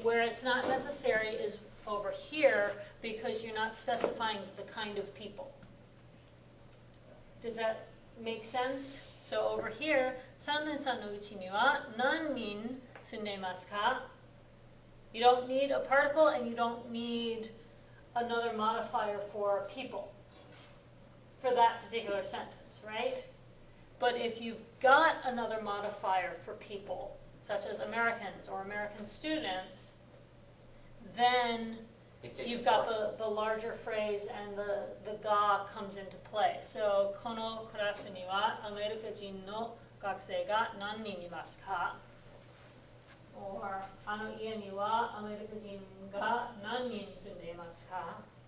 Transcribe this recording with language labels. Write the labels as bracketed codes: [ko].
[en] Where it's not necessary is over here because you're not specifying the kind of people. Does that make sense? So over here, [ja] 3年さんのうちには何人住んでいますか? [en] You don't need a particle and you don't need another modifier for people for that particular sentence, right? But if you've got another modifier for people, such as Americans or American students, then you've got the larger phrase and the ga comes into play. [ja] So, このクラスにはアメリカ人の学生が何人いますか? Or あの家にはアメリカ人が何人住んでいますか?